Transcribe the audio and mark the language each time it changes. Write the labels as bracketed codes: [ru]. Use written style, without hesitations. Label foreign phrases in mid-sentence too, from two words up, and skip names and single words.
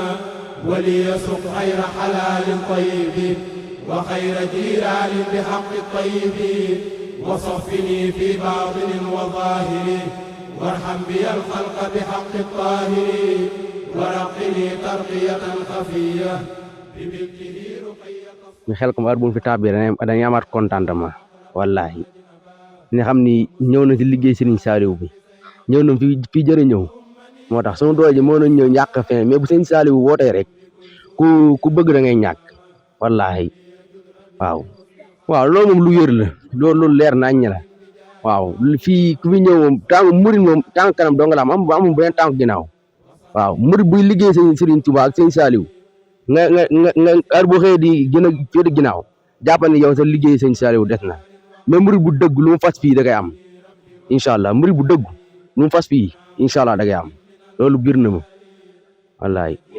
[ar] وليسق خير حلال طيب وخير جيران بحق الطيب وصفني في باطن وظاهر وارحم بي الخلق بحق الطاهر ورقني ترقية خفية بملكه رقية [wo] ñu xel ko war bu fi tabbi dañuy amaat contentement wallahi ni xam ni ñëw na ci liggéey Serigne Saliou bi ñëw na fi jëre ñëw moo tax sunu doole ji moo nañ ñëw ñàkk fin mais bu Serigne Saliou wootee rek ku bëgg da ngay ñàkk wallahi waaw loolu moom lu wér la loolu leer nañ la waaw fii ku fi ñëw moom tànk murid moom tànk kanam dong la am amul beneen tànk ginnaaw waaw murid buy liggéey sëñ Serigne Touba ak sëñ Saliou nga heure boo xëyee di gën a féete ginnaaw jàppal ni yow sa liggéey sëñ Saliou des na mais murid bu dëgg lu mu fas fii da koy am [ar] إن شاء الله [wo] murid bu dëgg lu mu fas fii [ar] إن شاء الله [wo] da koy am loolu bir na ma wallaay